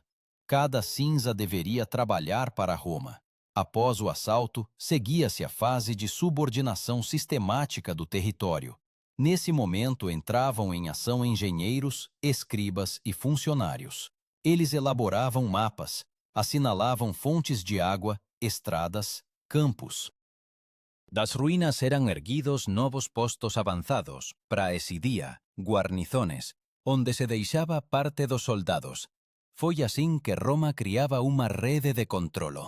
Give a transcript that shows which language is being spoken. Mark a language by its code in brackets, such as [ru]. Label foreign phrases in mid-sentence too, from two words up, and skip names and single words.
[pt] Cada cinza deveria trabalhar para Roma. Após o assalto, seguia-se a fase de subordinação sistemática do território. Nesse momento entravam em ação engenheiros, escribas e funcionários. Eles elaboravam mapas, assinalavam fontes de água, estradas, campos. Das ruínas eran erguidos novos postos avanzados, praesidia, guarnizones, onde se deixaba parte dos soldados. Foi assim que Roma criaba uma rede de controlo.